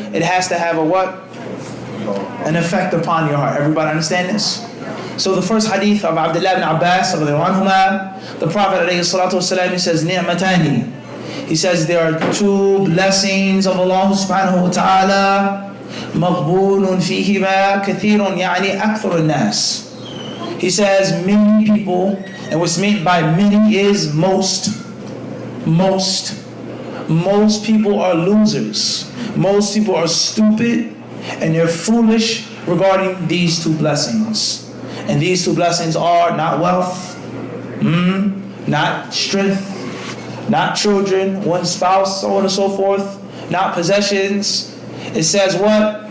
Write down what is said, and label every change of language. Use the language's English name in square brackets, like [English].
[English] It has to have a what? An effect upon your heart. Everybody understand this? So the first hadith of Abdullah ibn Abbas, the Prophet ﷺ, he says, Ni'matani. He says there are two blessings of Allah subhanahu wa ta'ala. [Arabic] مَغْبُونٌ فِيهِمَا كَثِيرٌ يعني أكثر الناس. [English] He says many people, and what's meant by many is most. Most people are losers. Most people are stupid and they're foolish regarding these two blessings. And these two blessings are not wealth, not strength, not children, one spouse, so on and so forth, not possessions. It says what?